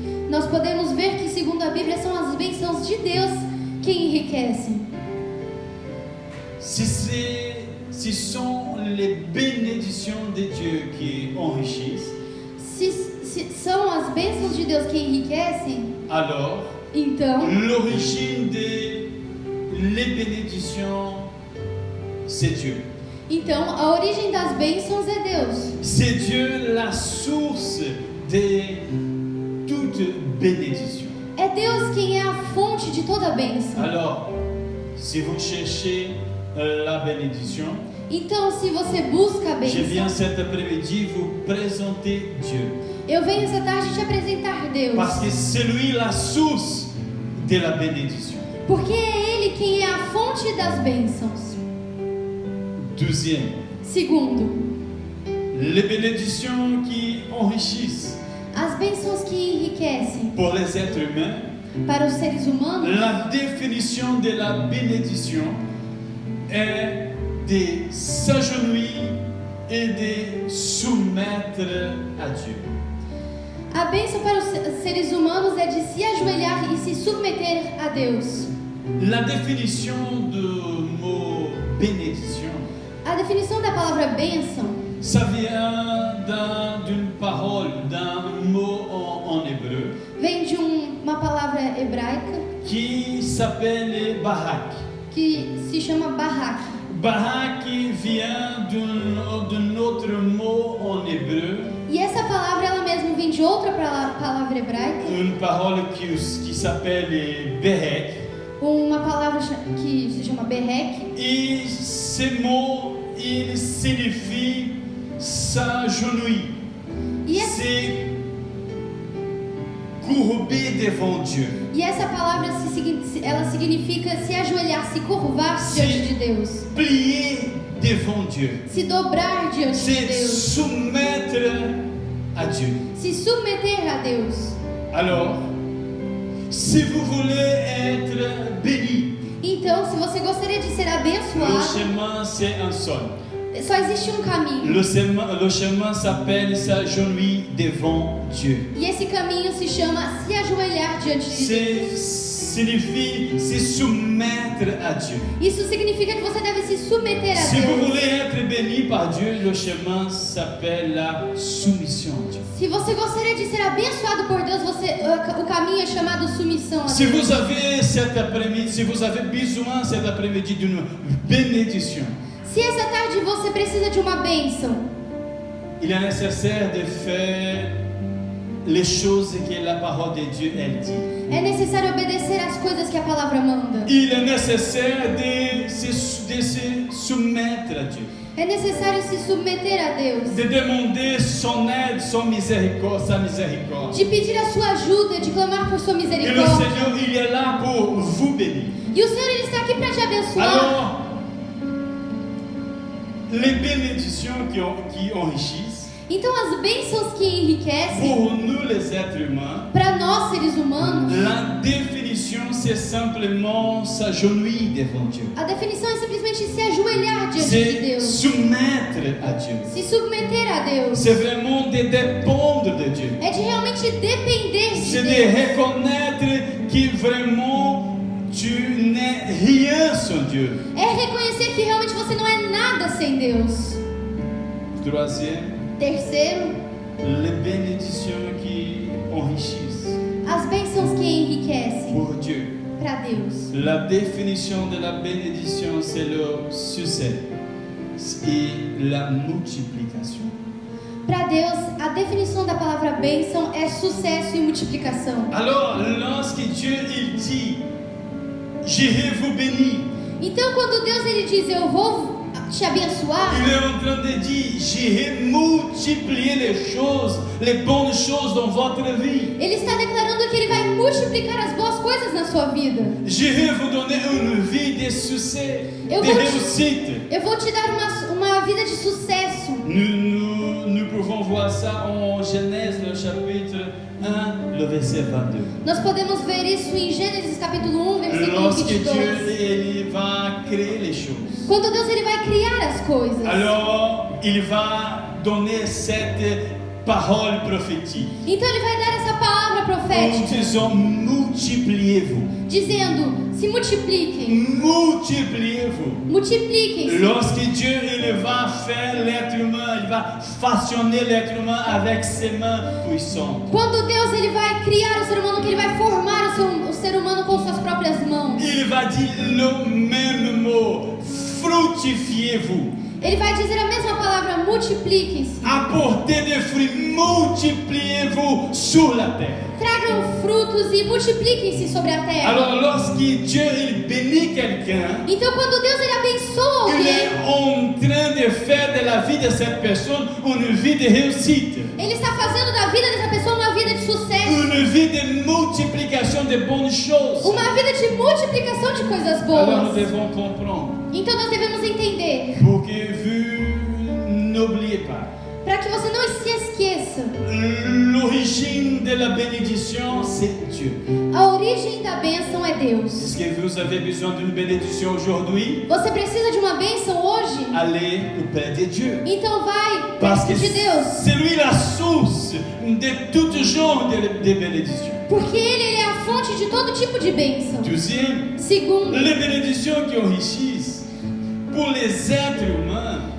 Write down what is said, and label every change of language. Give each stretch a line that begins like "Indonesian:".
Portuguese: nós podemos ver que, segundo a Bíblia, são as bênçãos de Deus que enriquecem.
French: Si sont les bénédictions de Dieu qui enrichissent,
Portuguese: Se são as bênçãos de Deus que enriquecem,
French: alors
Portuguese: então
French: l'origine des les bénédictions, c'est Dieu.
Portuguese: Então, a origem das bênçãos é Deus.
French: C'est Dieu la source de toute bénédiction.
Portuguese: É Deus quem é a fonte de toda bênção.
French: Alors, si vous cherchez la bénédiction,
Portuguese: Então, se você busca a
French: je viens
Portuguese: bênção,
French: cet après-midi vous présenter Dieu.
Portuguese: eu venho essa tarde te apresentar Deus.
French: Parce que c'est lui la source de la bénédiction.
Portuguese: Porque é Ele quem é a fonte das bênçãos.
French: Deuxième,
Portuguese: Segundo,
French: les bénédictions qui enrichissent
Portuguese: as bênçãos que enriquecem
French: pour les êtres humains.
Portuguese: para os seres humanos.
French: La définition de la bénédiction est de s'agenouiller et de soumettre à Dieu.
Portuguese: A bênção para os seres humanos é de se ajoelhar e se submeter a Deus.
French: La définition du mot bénédiction,
Portuguese: A definição da palavra bênção,
French: ça vient d'une parole, d'un mot en hébreu
Portuguese: vem de uma palavra hebraica
French: qui s'appelle barak.
Portuguese: que se chama barak.
French: Barak vient d'un autre mot en hébreu,
Portuguese: E essa palavra ela mesma vem de outra palavra hebraica,
French: une parole qui s'appelle berek.
Portuguese: uma palavra que se chama berek.
French: Et ce mot, il signifie s'agenouiller.
Portuguese: E essa,
French: C'est courber devant Dieu.
Portuguese: e essa palavra ela significa se ajoelhar, se curvar diante de Deus,
French: Plier devant Dieu.
Portuguese: se dobrar diante de
French: C'est
Portuguese: Deus,
French: soumettre à Dieu.
Portuguese: se submeter a Deus.
French: Alors, si vous voulez être béni,
Portuguese: Então, se você gostaria de ser
French: le
Portuguese: abençoado,
French: chemin c'est un seul.
Portuguese: só existe um caminho.
French: Le chemin s'appelle s'agenouiller devant Dieu.
Portuguese: E esse caminho se chama se ajoelhar diante de Deus.
French: Signifie se soumettre à Dieu.
Portuguese: Isso significa que você deve se submeter a
French: Si vous
Portuguese: Deus.
French: voulez être béni par Dieu, le chemin s'appelle la soumission à Dieu.
Portuguese: Se você gostaria de ser abençoado por Deus, o caminho é chamado submissão a
French: Si
Portuguese: Deus.
French: vous avez cet après-midi, si vous avez besoin cet après-midi d'une bénédiction,
Portuguese: Se essa tarde você precisa de uma bênção,
French: il est nécessaire de faire les choses que la parole de Dieu elle dit.
Portuguese: é necessário obedecer às coisas que a palavra manda.
French: Il est nécessaire de se soumettre à Dieu,
Portuguese: É necessário se submeter a Deus,
French: de demander son aide, son miséricorde, sa miséricorde.
Portuguese: de pedir a sua ajuda, de clamar por sua
French: Et le
Portuguese: misericórdia.
French: Seigneur, il est là pour vous bénir.
Portuguese: E o Senhor ele está aqui para te abençoar.
French: Alors, les bénédictions qui enrichissent,
Portuguese: Então as bênçãos que enriquecem,
French: pour nous les êtres humains,
Portuguese: para nós seres humanos,
French: la définition c'est simplement s'agenouiller devant Dieu.
Portuguese: a definição é simplesmente se ajoelhar diante de
French: C'est
Portuguese: Deus,
French: soumettre à Dieu.
Portuguese: se submeter a Deus.
French: C'est vraiment de dépendre de Dieu.
Portuguese: É de realmente depender de
French: C'est de
Portuguese: Deus.
French: reconnaître que vraiment tu n'es rien sans Dieu.
Portuguese: É reconhecer que realmente você não é nada sem Deus.
French: Troisième,
Portuguese: Terceiro,
French: les bénédictions qui enrichissent
Portuguese: as bênçãos que enriquecem
French: pour Dieu.
Portuguese: para Deus.
French: La définition de la bénédiction, c'est le succès et la multiplication.
Portuguese: Para Deus, a definição da palavra bênção é sucesso e multiplicação.
French: Alors, lorsque Dieu il dit, j'irai vous bénir,
Portuguese: Então, quando Deus ele diz, eu vou te abençoar,
French: il est en train de dire, j'irai multiplier les choses, les bonnes choses dans votre vie.
Portuguese: ele está declarando que ele vai multiplicar as boas coisas na sua vida.
French: J'irai vous donner une vie de succès,
Portuguese: Eu
French: de
Portuguese: vou te-
French: réussite.
Portuguese: Eu vou te dar uma vida de sucesso.
French: Nous pouvons voir ça en Genèse, le chapitre 1, le verset 22.
Portuguese: Nós podemos ver isso em Gênesis capítulo 1, versículo
French: Lorsque Dieu
Portuguese: 22.
French: il va créer les choses,
Portuguese: Quando Deus ele vai criar as coisas,
French: alors il va donner cette parole prophétique
Portuguese: então ele vai dar essa palavra
French: en
Portuguese: profética,
French: disant multipliez-vous,
Portuguese: dizendo, se multipliquem,
French: multipliez-vous.
Portuguese: multipliquem-se.
French: Lorsque Dieu il va faire l'être humain, il va façonner l'être humain avec ses mains puissantes.
Portuguese: Quando Deus ele vai criar o ser humano, que ele vai formar o ser humano com suas próprias mãos,
French: Il va dire le même mot, fructifiez-vous,
Portuguese: ele vai dizer a mesma palavra, multipliquem-se,
French: apportez des fruits, multipliez-vous sur la terre.
Portuguese: tragam frutos e multipliquem-se sobre a terra.
French: Alors lorsque Dieu il bénit quelqu'un,
Portuguese: Então, quando Deus ele abençoa
French: il
Portuguese: alguém,
French: est en train de faire de la vie de cette personne une vie de réussite,
Portuguese: ele está fazendo da vida dessa pessoa uma vida de sucesso,
French: une vie de multiplication de bonnes choses.
Portuguese: uma vida de multiplicação de coisas
French: Alors nous
Portuguese: boas.
French: devons comprendre,
Portuguese: Então nós devemos entender,
French: pour que vous n'oubliez pas,
Portuguese: para que você não se esqueça,
French: l'origine de la bénédiction c'est Dieu.
Portuguese: a origem da bênção é Deus.
French: Est-ce que vous avez besoin d'une bénédiction aujourd'hui?
Portuguese: Você precisa de uma bênção hoje?
French: Allez auprès de Dieu.
Portuguese: Então vai
French: Parce que
Portuguese: perto de Deus,
French: c'est lui la source de tout genre de bénédictions.
Portuguese: porque ele é a fonte de todo tipo de bênção.
French: Deuxième,
Portuguese: Segundo,
French: les bénédictions qui enrichissent pour les êtres humains